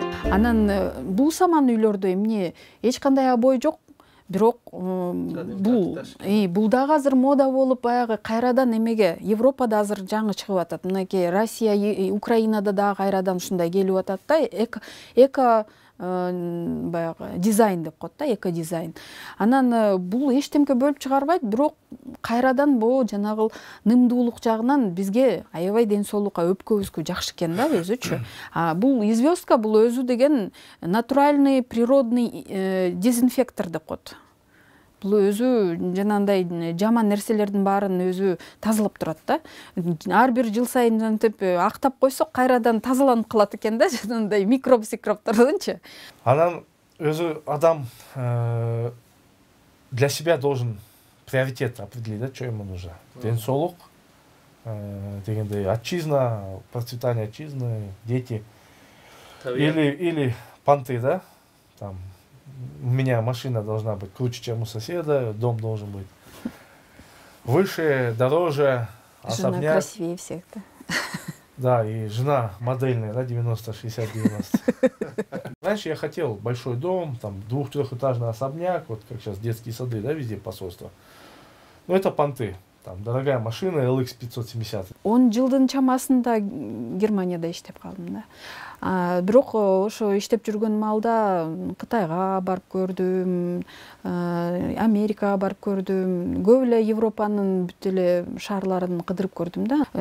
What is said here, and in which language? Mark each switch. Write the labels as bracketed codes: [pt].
[ky] Анан бул саман үйлөрдө эмне эч кандай обой жок. Бирок бул дагы азыр мода болуп, баягы кайрадан эмеге Европада азыр жаңы чыгып атат. Мынакей Россия, Украинада дагы кайрадан ушундай келип атат да. Эко баягы дизайн деп коет да, эко дизайн. Анан бул эчтемке бөлүп чыгарбайт, бирок кайрадан бул жанагы нымдуулук жагынан бизге аябай ден соолукка, өпкөбүзгө жакшы экен да өзүчү. Бул известка, бул өзү деген [ru] натуральный, природный дезинфектор [ky] деп коет. Бул өзү жанандай жаман нерселердин баарын өзү тазалап турат да. Ар бир жыл сайын жантип актап койсок кайрадан тазаланып калат экен да, жанандай микробтордунчу. Анан өзү адам [ru] для себя должен приоритет определить, да, что ему нужно. [ky] Ден соолук дегендей, [ru] отчизна, процветание отчизны, дети. Или понты, да, там. У меня машина должна быть круче, чем у соседа, дом должен быть выше, дороже, особняк. Жена красивее всех, да? Да, и жена модельная, да, 90-60-90. Раньше я хотел большой дом, там, 2-3-этажный особняк, вот как сейчас детские сады, да, везде посольство. Но это понты. Там дорогая машина LX 570. [ky] 10 жылдын чамасында Германияда иштеп калдым да. Бирок ошо иштеп жүргөн маалда Кытайга барып көрдүм, Америкага барып көрдүм, көп эле Европанын бүт эле шаарларын кыдырып көрдүм да.